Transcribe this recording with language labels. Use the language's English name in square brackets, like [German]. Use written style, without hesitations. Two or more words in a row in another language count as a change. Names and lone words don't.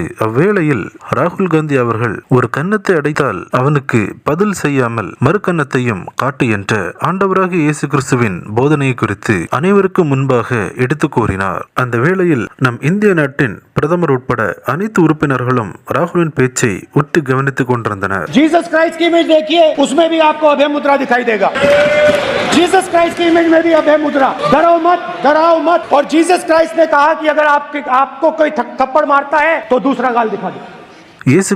[Tamil] அவ்வேளையில் ராகுல் காந்தி அவர்கள் ஒரு கன்னத்தை அடைத்தால் அவனுக்கு பதில் செய்யாமல் மறு கன்னத்தையும் காட்டு என்ற ஆண்டவராகிய இயேசு கிறிஸ்துவின் போதனை குறித்து அனைவருக்கும் முன்பாக எடுத்து கூறினார். அந்த வேளையில் நம் இந்திய நாட்டின் பிரதமர் உட்பட அனைத்து உறுப்பினர்களும் ராகுலின் பேச்சை உற்று கவனித்துக் கொண்டிருந்தனர். [Hindi] जीसस क्राइस्ट की इमेज देखिए, उसमें भी आपको अभय मुद्रा दिखाई देगा. जीसस क्राइस्ट की इमेज में भी अभय मुद्रा, डरो मत, डराओ मत. और जीसस क्राइस्ट ने कहा कि अगर आपको कोई थप्पड़ मारता है तो दूसरा गाल दिखा दो. [Tamil] இயேசு